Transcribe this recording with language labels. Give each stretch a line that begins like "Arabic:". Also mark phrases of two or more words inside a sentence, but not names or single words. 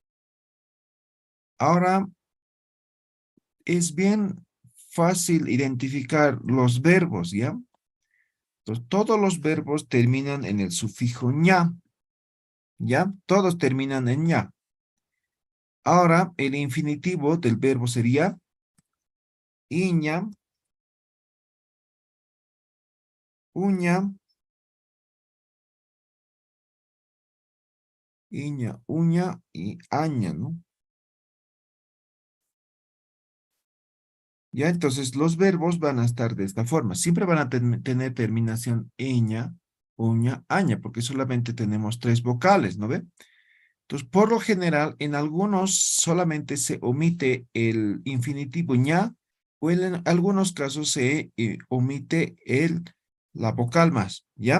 Spanish: Ahora es bien fácil identificar los verbos, ¿ya? Entonces, todos los verbos terminan en el sufijo ña, ¿ya? Todos terminan en ña. Ahora, el infinitivo del verbo sería iña, uña, iña, uña y aña, ¿no? Ya, entonces los verbos van a estar de esta forma. Siempre van a tener terminación iña, uña, aña, porque solamente tenemos 3 vocales, ¿no ve? Entonces, por lo general, en algunos solamente se omite el infinitivo ña, o en algunos casos se omite la vocal más, ¿ya?